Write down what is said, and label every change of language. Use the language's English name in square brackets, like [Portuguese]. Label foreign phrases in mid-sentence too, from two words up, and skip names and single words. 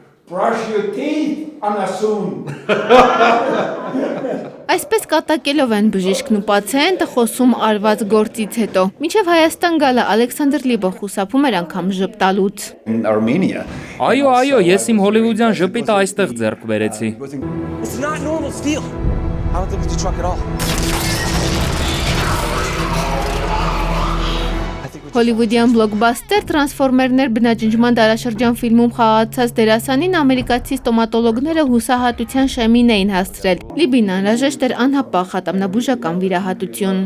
[English] Brush your teeth, [Armenian] անասուն։ Այսպես կատակելով են բժիշկն ու պացիենտը խոսում արված գործից հետո։ Մինչև Հայաստան գալը Ալեքսանդր Լիբը խուսափում էր անգամ ժպտալուց։ Այո, ես իմ հոլիվուդյան ժպիտը այստեղ ձեռք բերեցի։ [English] It's not normal steel. I don't think it's a truck at all. [Armenian] Հոլիվուդյան բլոկբաստեր տրանսֆորմերներ բնաջնջման դարաշրջան ֆիլմում խաղացած դերասանին ամերիկացի ստոմատոլոգները հուսահատության շեմին էին հասցրել։ Լիբին անհրաժեշտ էր անհապաղ ատամնաբուժական վիրահատություն։